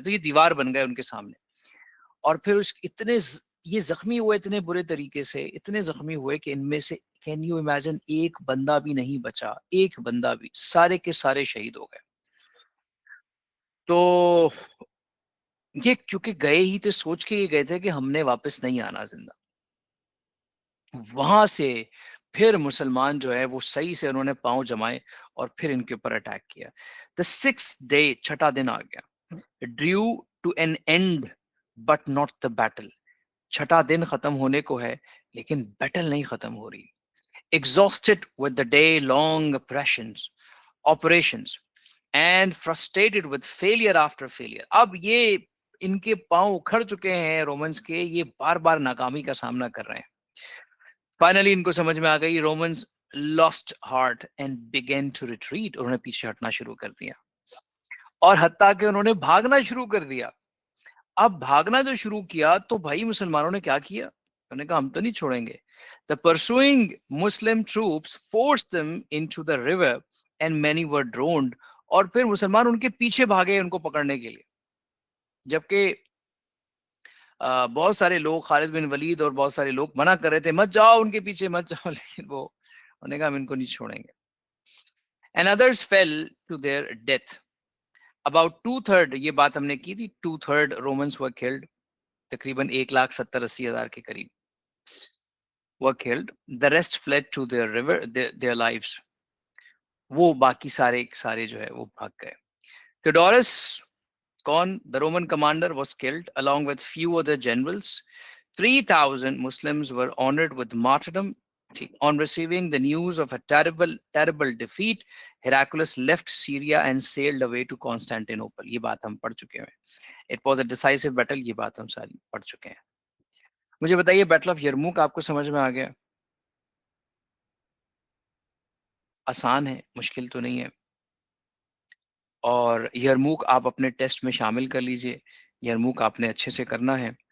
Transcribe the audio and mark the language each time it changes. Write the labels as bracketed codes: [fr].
[ur] تو یہ دیوار بن گئے ان کے سامنے. اور پھر یہ زخمی ہوئے اتنے برے طریقے سے, اتنے زخمی ہوئے کہ ان میں سے [en] can you imagine [ur] ایک بندہ بھی نہیں بچا, ایک بندہ بھی, سارے کے سارے شہید ہو گئے. تو یہ کیونکہ گئے ہی تھے, سوچ کے یہ گئے تھے کہ ہم نے واپس نہیں آنا زندہ. وہاں سے پھر مسلمان جو ہے وہ صحیح سے انہوں نے پاؤں جمائے اور پھر ان کے اوپر اٹیک کیا. [en] The sixth day, [ur] چھٹا دن آ گیا, [en] drew to an end but not the battle. [ur] چھٹا دن ختم ہونے کو ہے لیکن بیٹل نہیں ختم ہو رہی. [en] Exhausted with the day long operations and frustrated with failure after failure. [ur] اب یہ ان کے پاؤں اکھڑ چکے ہیں رومنز کے, یہ بار بار ناکامی کا سامنا کر رہے ہیں. فائنلی ان کو سمجھ میں آ گئی, [en] Romans lost heart and began to retreat. [ur] انہوں نے پیچھے ہٹنا شروع کر دیا, اور حتیٰ کہ انہوں نے بھاگنا شروع کر دیا. اب بھاگنا جو شروع کیا تو بھائی مسلمانوں نے کیا کیا, انہوں نے کہا ہم تو نہیں چھوڑیں گے. [en] The pursuing Muslim troops forced them into the river and many were drowned. [ur] اور پھر مسلمان ان کے پیچھے بھاگے ان کو پکڑنے کے لیے, جبکہ بہت سارے لوگ, خالد بن ولید اور بہت سارے لوگ منع کر رہے تھے مت جاؤ ان کے پیچھے مت جاؤ, لیکن وہ انہوں نے کہا ہم ان کو نہیں چھوڑیں گے. [en] And others fell to their death. About 2/3, [ur] یہ بات ہم نے کی تھی, [en] 2/3 Romans were killed, [ur] تقریباً 1,70,000-80,000 کے قریب [en] were killed. The rest fled to their river, their lives. [ur] وہ باقی سارے جو ہے وہ بھاگ گئے. [en] Theodorus, کون, the Roman commander, was killed along with few other generals. 3,000 Muslims were honored with martyrdom. On receiving the news of a terrible defeat, Heraclius left Syria and sailed away to Constantinople. [ur] یہ بات ہم پڑھ چکے ہیں. [en] It was a decisive battle. [ur] یہ بات ہم ساری پڑھ چکے ہیں. مجھے بتائیے بیٹل آف یرموک آپ کو سمجھ میں آ گیا؟ آسان ہے، مشکل تو نہیں ہے. اور یرموک آپ اپنے ٹیسٹ میں شامل کر لیجئے. یرموک آپ نے اچھے سے کرنا ہے.